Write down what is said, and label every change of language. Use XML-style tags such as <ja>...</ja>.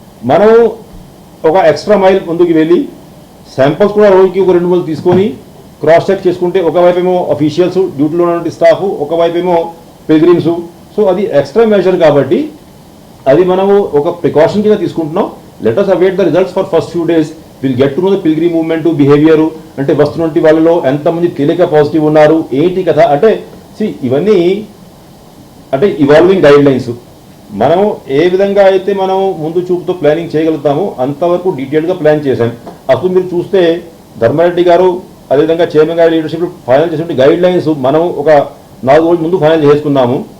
<te>మనం ఒక extra mile ముందుకు వెళ్ళి శాంపుల్స్ కూడా రోజుకి ఒక 2 రోజులు తీసుకొని క్రాస్ చెక్ చేసుకుంటే ఒకవైపు ఏమో అఫీషియల్స్ డ్యూటీలో ఉన్న స్టాఫ్, ఒకవైపు ఏమో పిల్గ్రిమ్స్. సో అది ఎక్స్ట్రా మెజర్ కాబట్టి అది మనము ఒక ప్రికాషన్ కింద తీసుకుంటున్నాం.</te> <en>Let us await the results for first few days. We'll get to know the pilgrim movement behavior.</en> <te>అంటే వస్తున్నటువంటి వాళ్ళలో ఎంతమంది తేలిక పాజిటివ్ ఉన్నారు, ఏంటి కథ అంటే ఇవన్నీ అంటే ఇవాల్వింగ్ గైడ్ లైన్స్. మనం ఏ విధంగా అయితే మనం ముందు చూపుతో ప్లానింగ్ చేయగలుగుతామో అంతవరకు డీటెయిల్గా ప్లాన్ చేశాం. అప్పుడు మీరు చూస్తే ధర్మారెడ్డి గారు అదేవిధంగా చైర్మన్ గారి లీడర్షిప్ ఫైనల్ చేసినటువంటి గైడ్ లైన్స్ మనం ఒక 4 రోజుల ముందు ఫైనల్ చేసుకున్నాము.</te>